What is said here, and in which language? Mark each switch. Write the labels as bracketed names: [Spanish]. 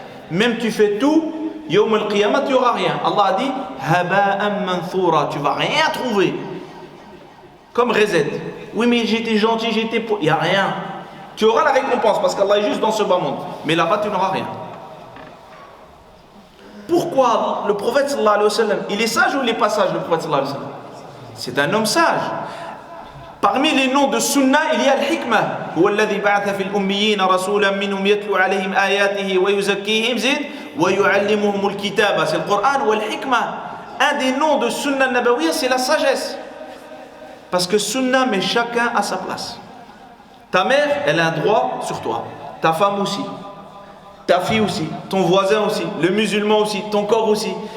[French] Même tu fais tout, yawm al-qiyamah, tu n'auras rien. Allah a dit haba'an manthura, tu ne vas rien trouver. Comme Rezet. Oui, mais j'étais gentil, il n'y a rien. Tu auras la récompense parce qu'Allah est juste dans ce bas monde. Mais là-bas, tu n'auras rien. Pourquoi le prophète sallallahu alayhi wa sallam, il est sage ou il n'est pas sage, le prophète sallallahu alayhi wa sallam? C'est un homme sage. Parmi les noms de Sunnah, il y a al-Hikmah. [Arabic] هو الذي بعث في الأميين رسولا منهم يتلو عليهم آياته ويزكيهم زين ويعلمهم الكتاب. [French] C'est le Coran ou al-Hikmah. Un des noms de Sunnah Nabawiyya, c'est la sagesse. Parce que Sunnah met chacun à sa place. Ta mère, elle a un droit sur toi. Ta femme aussi. Ta fille aussi. Ton voisin aussi. Le musulman aussi. Ton corps aussi.